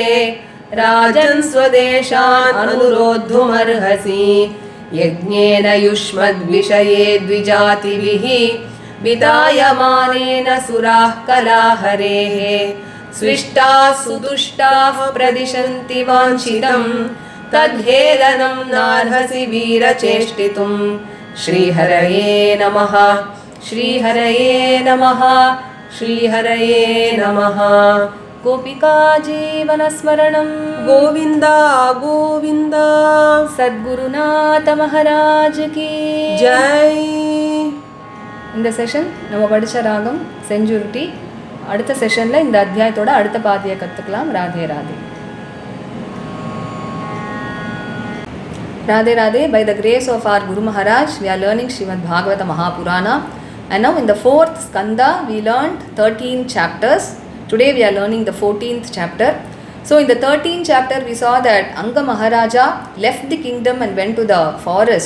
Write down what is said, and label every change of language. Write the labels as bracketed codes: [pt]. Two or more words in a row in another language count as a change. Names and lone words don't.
[sa] राजन् स्वदेशान् अनुरोद्धुमर्हसि यज्ञेन युष्मद्विषये द्विजातिभिः विदायमानेन सुराः कलाहरेः स्विष्टाः सुदुष्टाः प्रदिशन्ति वाञ्छितं तद्हेलनं नार्हसि वीरचेष्टितुं श्रीहरये नमः श्रीहरये नमः श्रीहरये नमः गोपिका जीवनस्मरणं गोविन्द गोविन्द [hi] सद्गुरुनाथ महाराज की जय. [ta] இந்த செஷன் நம்ம படித்த ராகம் செஞ்சுருட்டி. அடுத்த செஷனில் இந்த அத்தியாயத்தோட அடுத்த பாதியை கற்றுக்கலாம். ராதே ராதே. [en] Radhe Radhe. By the grace of our Guru Maharaj, we are learning Srimad Bhagavatam Mahapurana. And now in the 4th skanda, we learned 13 chapters. Today we are learning the 14th chapter. So in the 13th chapter, we saw that Anga Maharaja left the kingdom and went to the forest.